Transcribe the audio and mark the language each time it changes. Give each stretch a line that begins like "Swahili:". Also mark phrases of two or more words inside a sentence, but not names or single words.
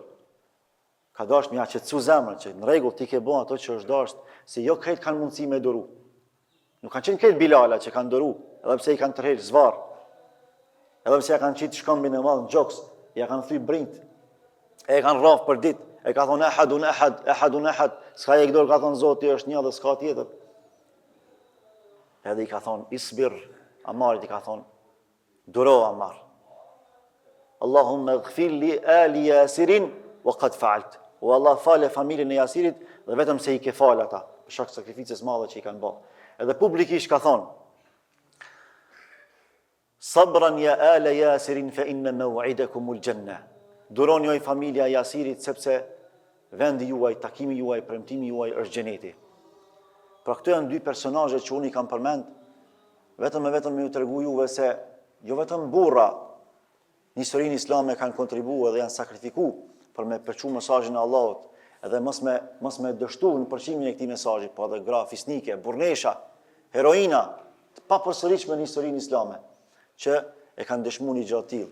Albanian: Ka dash me ja qetësu zemrën, që në rregull ti ke bën ato që është dashur, se jo krejt kanë mundësi me duru. Nuk kanë qenë krejt Bilala që kanë duru, edhe pse i kanë tërheq zvarr. Edhe pse ja kanë qitë shkëmbin e madh në gjoks, ja kanë thyr brinjt. E kanë rraf për ditë, e ka thonë
Arabic: أحدٌ أحد، أحدٌ أحد,
Albanian: s'ka e dorë ka thonë Zoti është një dhe s'ka tjetër. Edhe i ka thonë isbir, Amarit i ka thonë duro Amar.
Arabic: اللهم اغفر لآل ياسر وقد فعلت.
Albanian: O Allah fale familjen e Yasirit dhe vetëm se i ke fal ata, për shkak të sakrificës madhe që i kanë bërë. Edhe publikisht ka thonë
Arabic: صبرا يا آل ياسر فإن موعدكم الجنة.
Albanian: Duroni oj familja e Yasirit sepse vendi juaj, takimi juaj, premtimi juaj është xheneti. Pra këto janë dy personazhe që unë i kam përmend vetëm me ju tregu juve se jo vetëm burra në historinë islame kanë kontribuar dhe janë sakrifikuar për me përçu mesazhin e Allahut, edhe mos me dështu në përqimin e këtij mesazhi, po edhe gra fisnike, burnesha, heroina, të papërsëritshme në historinë islame, që e kanë dëshmuar një gjë të tillë.